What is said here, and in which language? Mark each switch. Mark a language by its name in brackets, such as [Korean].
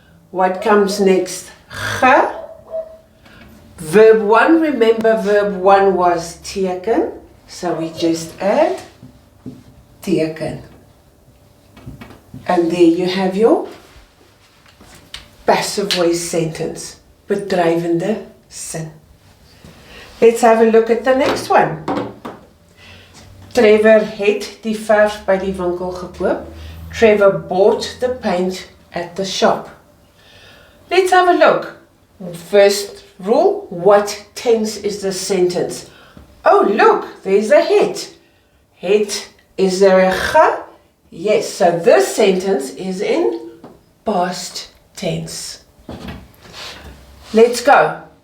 [English] What comes next? Ge. Verb 1, remember verb 1 was teken, so we just add teken. And there you have your passive voice sentence, bedrywende sin. Let's have a look at the next one. [Afrikaans] Trevor het die verf by die winkel gekoop. [English] Trevor bought the paint at the shop. Let's have a look. First rule, what tense is the sentence? Oh, look, there's a het. Het, is there a ge? Yes, so this sentence is in past tense. Let's go.